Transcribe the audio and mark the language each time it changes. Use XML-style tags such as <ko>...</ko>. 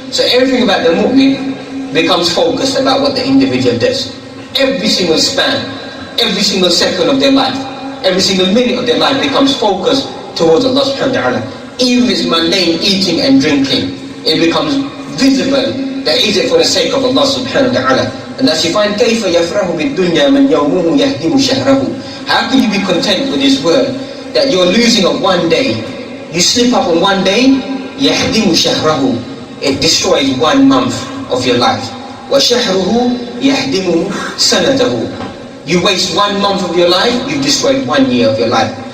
<en>So everything about the mu'min becomes focused about what the individual does. Every single span, every single second of their life, every single minute of their life becomes focused towards Allah subhanahu wa ta'ala. Even if it's mundane eating and drinking, it becomes visible that is it for the sake of Allah subhanahu wa ta'ala. And as you find,</en> <ar>كَيْفَ يَفْرَهُ بِالدُّنْيَا مَنْ يَوْمُهُ يَهْدِمُ شَهْرَهُ.</ar> <en>How can you be content with this world that you're losing on one day? You slip up on one day,</en> <ar>يَهْدِمُ شَهْرَهُ.</ar> <en>It destroys 1 month of your life.</en> <ar>وَشَهْرُهُ يَهْدِمُ سَنَتَهُ.</ar> <en>You waste 1 month of your life, you've destroyed 1 year of your life.</en>